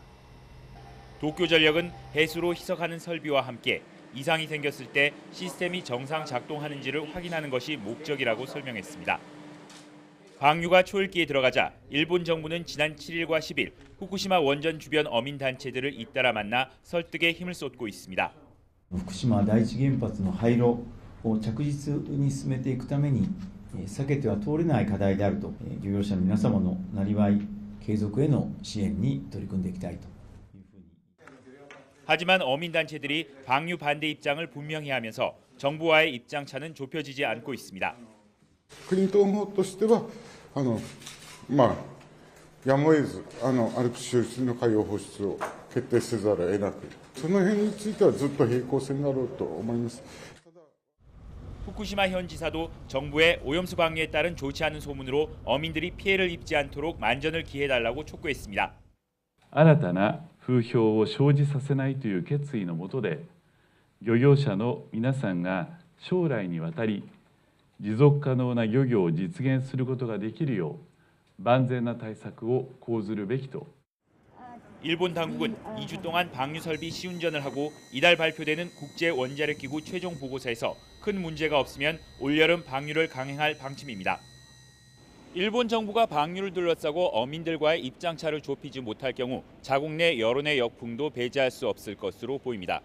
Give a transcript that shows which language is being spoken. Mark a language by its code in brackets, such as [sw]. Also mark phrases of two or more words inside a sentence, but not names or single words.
[ko] 도쿄전력은 해수로 희석하는 설비와 함께 이상이 생겼을 때 시스템이 정상 작동하는지를 확인하는 것이 목적이라고 설명했습니다. 방류가 초읽기에 들어가자 일본 정부는 지난 7일과 10일 후쿠시마 원전 주변 어민 단체들을 잇따라 만나 설득에 힘을 쏟고 있습니다. [ja] 福島第一原発の廃炉を着実に進めていくために避けては通れない課題であると漁業者の皆様のなりわい継続への支援に取り組んでいきたいと。 [ko] 하지만 어민단체들이 방류 반대 입장을 분명히 하면서 정부와의 입장차는 좁혀지지 않고 있습니다. [ja] 国ととしてはやむを得ずＡＬＰＳの海洋放出を決定せざるを得なく、その辺についてはずっと平行線だろうと思います。 [ko] 후쿠시마 현지사도 정부의 오염수 방류에 따른 좋지 않은 소문으로 어민들이 피해를 입지 않도록 만전을 기해달라고 촉구했습니다. [ja] 新たな風評を生じさせないという決意のもとで漁業者の皆さんが将来にわたり持続可能な漁業を実現することができるよう万全な対策を講ずるべきと [ko] 일본 당국은 2주 동안 방류 설비 시운전을 하고 이달 발표되는 국제 원자력기구 최종 보고서에서 큰 문제가 없으면 올여름 방류를 강행할 방침입니다. 일본 정부가 방류를 둘러싸고 어민들과의 입장차를 좁히지 못할 경우 자국 내 여론의 역풍도 배제할 수 없을 것으로 보입니다.